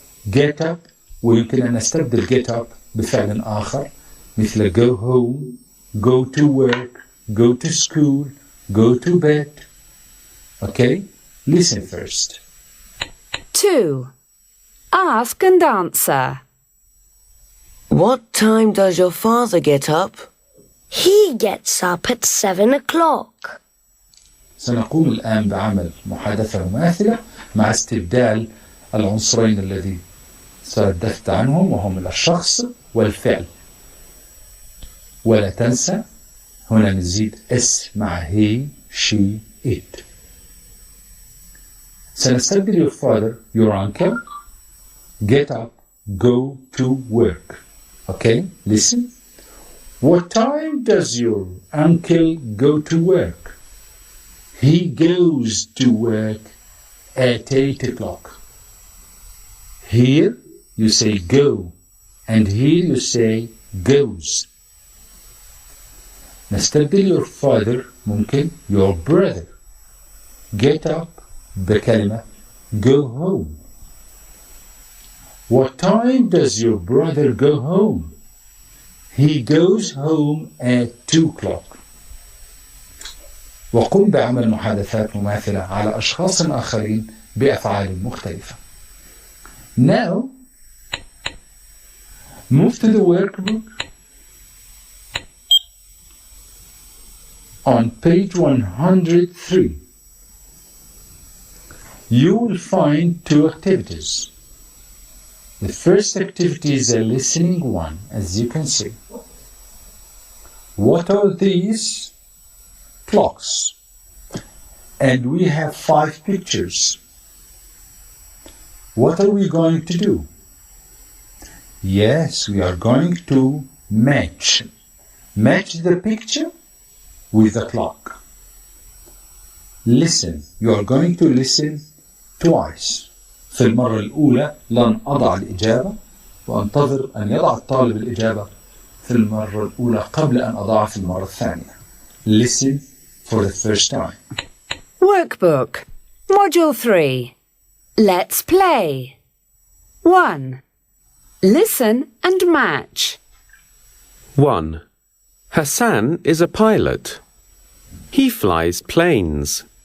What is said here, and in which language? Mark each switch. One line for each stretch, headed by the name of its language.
English: Get up,
Arabic: ويمكن أن نستبدل get up بفعل آخر مثل
English: go home, go to work, go to school, go to bed. Okay? Listen first. 2. Ask and answer. What time does your father get up? He gets up at 7 o'clock.
Arabic: سنقوم الآن بعمل محادثة مماثلة مع استبدال العنصرين الذي تحدثت عنهم وهم الشخص والفعل. ولا تنسى هنا نزيد اس مع
English: he, she, it.
Arabic: سنستبدل
English: your father, your uncle, get up, go to work. Okay, listen. What time does your uncle go to work? He goes to work at 8 o'clock. Here you say go, and here you say goes.
Arabic: نستبدل
English: your father
Arabic: ممكن
English: your brother. Get up
Arabic: بكلمة
English: go home. What time does your brother go home? He goes home at 2 o'clock.
Arabic: وقم بعمل محادثات مماثلة على أشخاص آخرين بأفعال مختلفة.
English: Now, move to the workbook. On page 103, you will find 2 activities. The first activity is a listening one, as you can see. What are these? Clocks. And we have 5 pictures. What are we going to do? Yes, we are going to match. Match the picture with the clock. Listen. You are going to listen twice.
Arabic: في المرة الأولى لن أضع الإجابة وأنتظر أن يضع الطالب الإجابة في المرة الأولى قبل أن أضعها في المرة الثانية.
English: Listen for the first time. Workbook. Module 3. Let's play. 1. Listen and match. 1. Hassan is a pilot. He flies planes.